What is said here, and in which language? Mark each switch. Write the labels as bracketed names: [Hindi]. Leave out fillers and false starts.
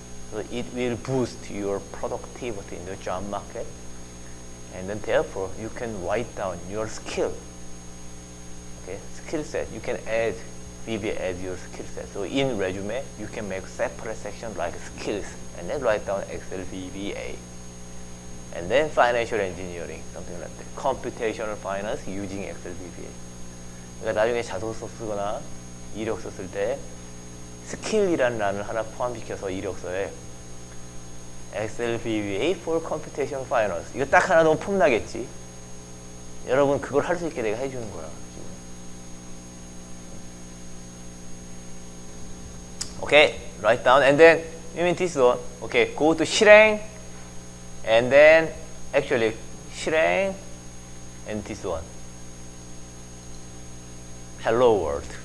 [English] So it will boost your productivity in the job market, and then therefore you can write down your skill. Okay, skill set. You can add VBA as your skill set. So in resume, you can make separate section like skills, and then write down Excel VBA. And then financial engineering, something like that. Computational finance using Excel VBA. [Korean] 그러니까 나중에 자소서 쓰거나 이력서 쓸 때 스킬이라는 란을 하나 포함시켜서 이력서에 Excel VBA for Computational Finance, 이거 딱 하나 넣으면 폼나겠지. 여러분 그걸 할 수 있게 내가 해주는 거야. [English] Okay, write down, and then you mean this one. Okay, go to 실행, and then actually 실행, and this one. Hello world.